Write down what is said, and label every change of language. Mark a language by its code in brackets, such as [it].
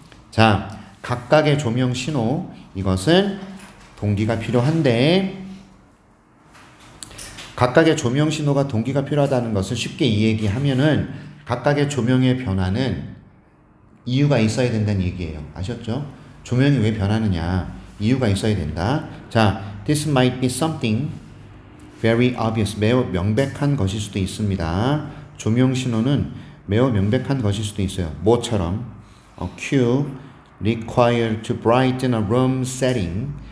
[ko] 자, 각각의 조명 신호. 이것은 동기가 필요한데 각각의 조명 신호가 동기가 필요하다는 것을 쉽게 이야기하면은 각각의 조명의 변화는 이유가 있어야 된다는 얘기예요. 아셨죠? 조명이 왜 변하느냐? 이유가 있어야 된다. [en] 자, this might be something very obvious. [ko] 매우 명백한 것일 수도 있습니다. 조명 신호는 매우 명백한 것일 수도 있어요. 뭐처럼? [en] A cue required to brighten a room setting.